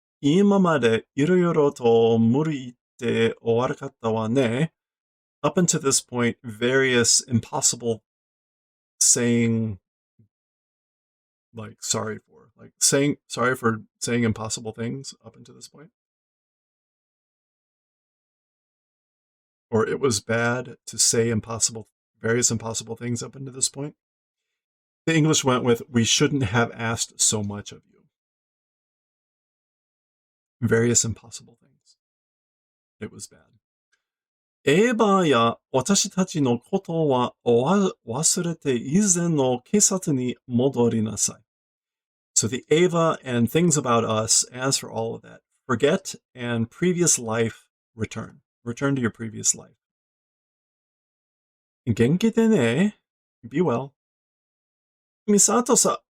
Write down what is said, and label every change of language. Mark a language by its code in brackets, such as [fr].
[ja] 今までいろいろと無理言って悪かったわね. [en] Up until this point, various impossible saying like sorry for. Like saying sorry for saying impossible things up until this point. Or it was bad to say various impossible things up until this point. The English went with, we shouldn't have asked so much of you. Various impossible things. It was bad. [ja] エヴァや私たちのことは忘れて以前の警察に戻りなさい. [en] So the Eva and things about us, as for all of that, forget and previous life return. Return to your previous life. [ja] 元気でね. [en] Be well. Misato-san.